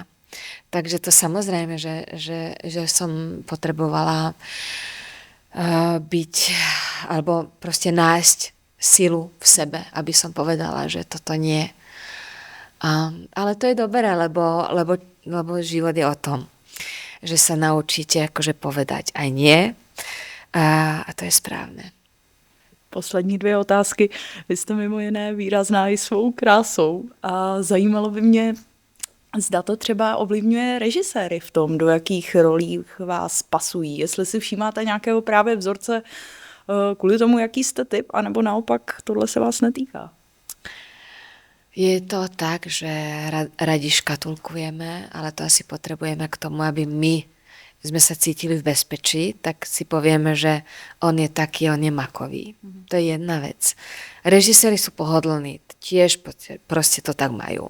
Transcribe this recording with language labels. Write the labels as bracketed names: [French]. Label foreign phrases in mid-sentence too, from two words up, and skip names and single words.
[Slovak] Takže to samozrejme, že som potrebovala byť, alebo proste nájsť silu v sebe, aby som povedala, že toto nie. Ale to je dobré, lebo život je o tom, že sa naučíte akože povedať aj nie a to je správne. [Czech] Poslední 2 otázky. Vy jste mimo jiné výrazná i svou krásou a zajímalo by mě, zda to třeba ovlivňuje režiséry v tom, do jakých rolí vás pasují. Jestli si všímáte nějakého právě vzorce kvůli tomu, jaký jste typ, anebo naopak tohle se vás netýká. [Slovak] Je to tak, že radi škatulkujeme, ale to asi potrebujeme k tomu, aby my sme sa cítili v bezpečí, tak si povieme, že on je taký, on je makový. To je jedna vec. Režiséri sú pohodlní, tiež proste to tak majú.